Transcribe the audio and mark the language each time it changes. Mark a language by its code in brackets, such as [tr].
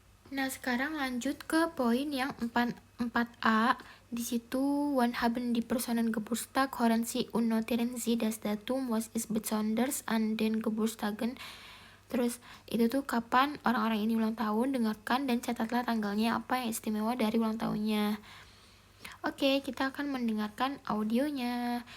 [id] Nah, sekarang lanjut ke poin yang 4A. Di situ [de] haben die Personen Geburtstag, hören Sie und notieren Sie das Datum, was ist besonders an den Geburtstagen. [id] Terus itu tuh kapan orang-orang ini ulang tahun, dengarkan dan catatlah tanggalnya apa yang istimewa dari ulang tahunnya. Oke, kita akan mendengarkan audionya.